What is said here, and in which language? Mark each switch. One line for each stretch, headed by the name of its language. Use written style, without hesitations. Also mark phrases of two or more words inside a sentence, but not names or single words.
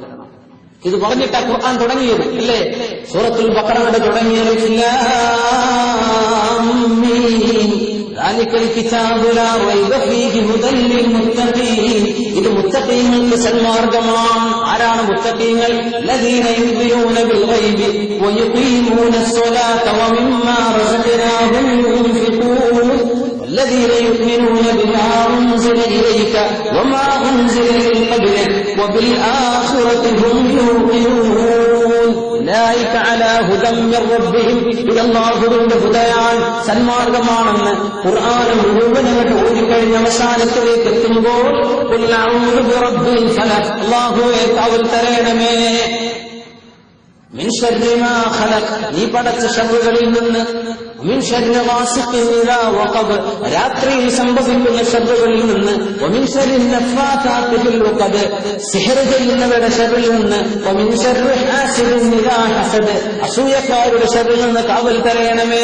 Malayalam: ഇത് പറഞ്ഞിട്ടാ ഖുർആൻ തുടങ്ങിയത് അല്ലേ? സൂറത്തുൽ ബഖറയുടെ തുടങ്ങിയത് ഇത് മുത്തഖീങ്ങൾക്ക് സന്മാർഗമാണ്. ആരാണ് മുത്തഖീങ്ങൾ?
Arabic: الذين يؤمنون بالغيب ويقيمون الصلاة ومما رزقناهم ينفقون الذين يؤمنون بما أنزل إليك وما أنزل من قبلك وبالآخرة هم يوقنون أولئك على هدى من ربهم إلى الله
Malayalam: ഹുദയാണ്, സന്മാർഗമാണെന്ന് ഖുർആൻ മുഴുവനായിട്ട് ഓടിക്കഴിഞ്ഞ അവസാനത്തിലേക്ക് എത്തുമ്പോൾ
Arabic: قل أعوذ برب الفلق,
Malayalam: അല്ലാഹുവേ കാവൽ തരണമേ,
Arabic: من شر ما خلق,
Malayalam: നീ പടച്ച ശർറുകളിൽ നിന്ന്,
Arabic: من شر غاسق إذا وقب,
Malayalam: രാത്രിയിൽ സംഭവിക്കുന്ന ശർറുകളിൽ നിന്ന്,
Arabic: ومن شر النفاثات في العقد,
Malayalam: സിഹ്ർ ചെയ്യുന്നവരുടെ ശർറിൽ നിന്ന്,
Arabic: ومن شر حاسد إذا حسد,
Malayalam: അസൂയക്കാരുടെ ശർറിൽ നിന്ന് കാവൽ തരണമേ.